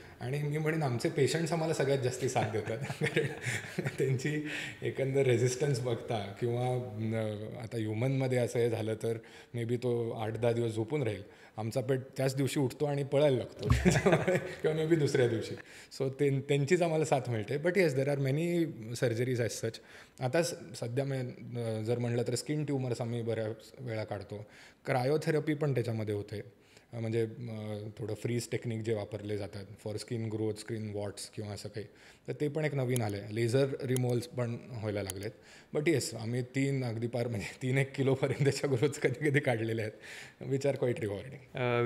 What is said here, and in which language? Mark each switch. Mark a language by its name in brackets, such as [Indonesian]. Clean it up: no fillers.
[Marathi] आणि मी म्हणेन आमचे पेशंट्स आम्हाला सगळ्यात जास्ती साथ देतात कारण त्यांची एकंदर रेझिस्टन्स बघता किंवा आता ह्युमनमध्ये असं हे झालं तर मे बी तो 8-10 दिवस झोपून राहील, आमचा पेट त्याच दिवशी उठतो आणि पळायला लागतो किंवा मे बी दुसऱ्या दिवशी. सो त्यांचीच आम्हाला साथ मिळते. [English] But yes, there are many surgeries as such. [Marathi] आता सध्या जर म्हणलं तर स्किन ट्यूमर्स आम्ही बऱ्याच वेळा काढतो. क्रायोथेरपी पण त्याच्यामध्ये होते, म्हणजे थोडं फ्रीज टेक्निक जे वापरले जातात for skin growth, skin what's किंवा असं काही, तर ते पण एक नवीन आलं आहे. लेझर रिमूव्हल्स पण व्हायला लागलेत. बट येस, आम्ही 3 अगदी पार म्हणजे 3-1 किलोपर्यंत त्याच्या ग्रोथ कधी कधी काढलेले आहेत, [English] Which are quite rewarding.